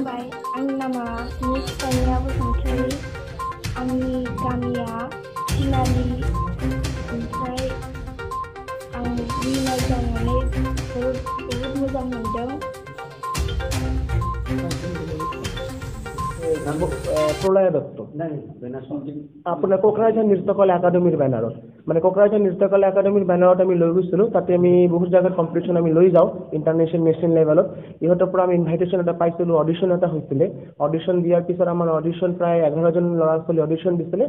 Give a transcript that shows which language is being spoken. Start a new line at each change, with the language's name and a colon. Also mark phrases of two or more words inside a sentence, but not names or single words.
Bodo: Ang nama Miss Tania Bosantari, आंनि गामिया थिनालि, ओमफ्राय आं रिनाय जानानै जोबोद मोजां मोनदों।
Assamese: প্রলয় দত্ত আপোনাৰ কোকৰাঝাৰ নৃত্যকলা একাডেমীৰ বেনাৰত মানে কোকৰাঝাৰ নৃত্যকলা একাডেমীৰ বেনাৰত আমি লৈ গৈছিলোঁ। তাতে আমি বহুত জাগাত কম্পিটিশ্যন আমি লৈ যাওঁ,
English: international national levelt.
Assamese: ইহঁতৰ পৰা আমি ইনভাইটেশ্যন এটা পাইছিলোঁ, অডিশ্যন এটা হৈছিলে। অডিশ্যন দিয়াৰ পিছত আমাৰ অডিশ্যন প্ৰায় 11জন ল'ৰা ছোৱালী অডিশ্যন দিছিলে।